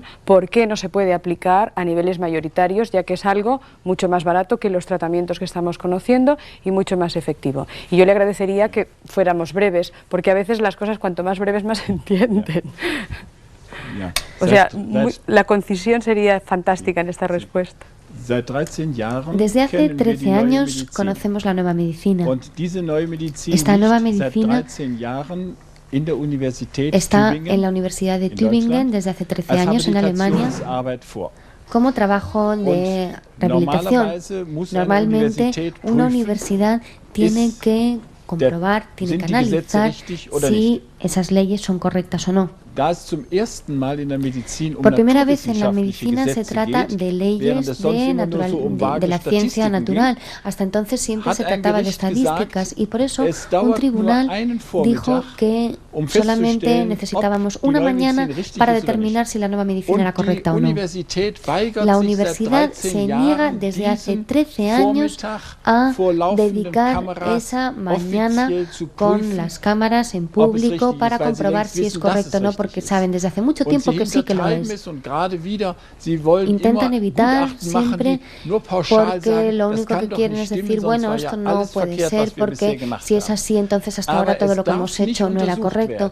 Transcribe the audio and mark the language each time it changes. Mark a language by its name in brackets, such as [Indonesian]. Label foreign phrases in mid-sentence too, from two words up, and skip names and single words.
[Spanish] ¿Por qué no se puede aplicar a niveles mayoritarios, ya que es algo mucho más barato que los tratamientos que estamos conociendo y mucho más efectivo? Y yo le agradecería que fuéramos breves, porque a veces las cosas cuanto más breves más se entienden. [German] Ja. [Spanish] O sea, la concisión sería fantástica en esta respuesta. [German] Seit 13 Jahren [Spanish] Desde hace [German] kennen wir die [Spanish] 13 [German] neue [Spanish] años [German] Medizin. [Spanish] conocemos la nueva medicina. [German] Und diese neue Medizin [Spanish] Esta nueva [German] liegt seit [Spanish] medicina [German] 13 Jahren in der Universität [Spanish] está [German] Tübingen, [Spanish] en la Universidad de [German] in [Spanish] Tübingen [German] Deutschland, [Spanish] desde hace 13 [German] als [Spanish] años en Alemania [German] Habilitationsarbeit vor. [Spanish] como trabajo de rehabilitación. [German] Normalerweise muss eine [Spanish] Normalmente [German] Universität [Spanish] una [German] prüfen, [Spanish] universidad tiene [German] ist [Spanish] que comprobar, tiene [German] sind [Spanish] que [German] die Gesetze [Spanish] analizar [German] richtig oder [Spanish] si [German] nicht. [Spanish] esas leyes son correctas o no. [German] Da es zum ersten Mal in der Medizin [Spanish] Por primera vez en la [German] naturwissenschaftliche [Spanish] medicina se [German] Gesetze [Spanish] trata [German] geht, [Spanish] de [German] während [Spanish] leyes [German] es sonst immer nur so [Spanish] de [German] vage [Spanish] la ciencia [German] Statistiken [Spanish] natural. [German] ging, [Spanish] Hasta entonces siempre [German] hat [Spanish] se [German] ein [Spanish] trataba de [German] Gericht [Spanish] estadísticas [German] gesagt, [Spanish] y por eso [German] es [Spanish] un [German] dauert [Spanish] tribunal [German] nur einen [Spanish] dijo [German] Vormittag, [Spanish] que solamente [German] festzustellen, [Spanish] necesitábamos [German] ob die [Spanish] una [German] neue [Spanish] mañana [German] Medizin richtig [Spanish] para [German] ist oder [Spanish] determinar [German] nicht. [Spanish] si la nueva medicina [German] Und [Spanish] era correcta o no. [German] Universität weigert [Spanish] La [German] sich [Spanish] universidad [German] seit 13 [Spanish] se niega [German] Jahren, [Spanish] desde hace [German] diesen [Spanish] 13 años [German] Vormittag [Spanish] a [German] vor laufenden [Spanish] dedicar [German] Kameras [Spanish] esa mañana [German] offiziell zu [Spanish] con [German] prüfen, [Spanish] las cámaras en [German] ob es [Spanish] público médico para comprobar si es correcto o no, porque saben desde hace mucho tiempo que sí que lo es. Intentan evitar siempre porque lo único que quieren es decir, bueno, esto no puede ser porque si es así, entonces hasta ahora todo lo que hemos hecho no era correcto.